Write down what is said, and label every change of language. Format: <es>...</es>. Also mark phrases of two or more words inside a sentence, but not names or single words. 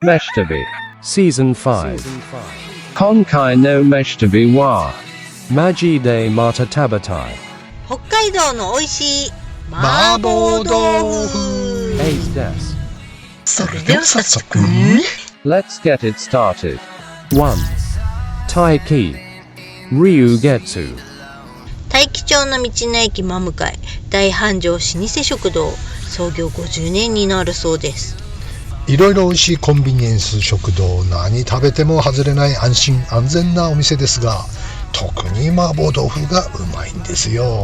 <ja>Meshtabi.</ja> <en>Season 5.</en> <ja>今回の飯旅は. マジでまた食べたい. 北海道の美味しい麻婆豆腐 8です. それでは早速</ja> <en>Let's get it started.</en> <ja>1. Taiki. Ryugetsu. 大樹町の道の駅真向かい大繁盛老舗食堂、創業50年になるそうです。いろいろ美味しいコンビニエンス食堂、何食べても外れない安心安全なお店ですが、特に麻婆豆腐がうまいんですよ。</ja>